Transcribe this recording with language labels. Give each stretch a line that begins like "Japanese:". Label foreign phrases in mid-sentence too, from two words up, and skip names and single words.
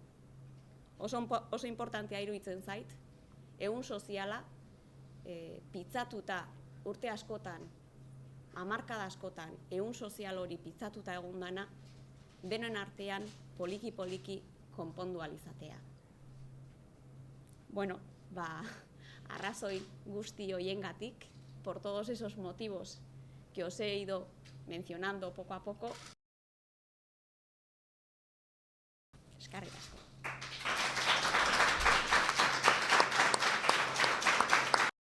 Basque: Oso importantea iruditzen zait, ehun soziala pitzatuta urte askotan, hamarkada askotan, ehun sozial hori pitzatuta egon dana, denen artean poliki konpondu ahal izatea. Bueno, arrazoi guzti horiengatik,
Spanish: por todos esos motivos que os he ido mencionando poco a poco,
Basque: eskerrik asko.